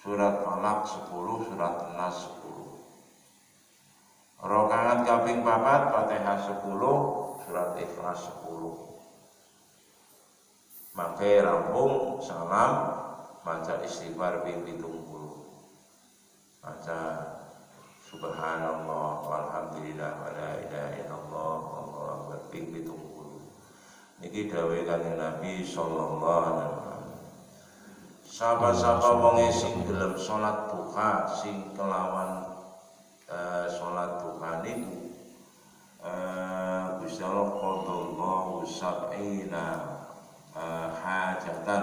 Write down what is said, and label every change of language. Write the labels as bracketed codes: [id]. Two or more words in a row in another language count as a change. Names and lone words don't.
[jv] Surat Falaq 10, surat Nas 10. Rakaat kaping 4 Fatihah 10. Surat Ikhlas 10. Mangke rampung salam maca istighfar ping 70. maca [ar] سبحان الله والحمد لله ولا إله إلا الله والله أكبر [jv] ping 70. Niki dawuh Kanjeng Nabi [ar] صلى الله عليه وسلم. [jv] Sapa-sapa wong sing gelem salat duha sing kelawan salat duha niku Gusti Allah [ar] قضى الله سبعين حاجة.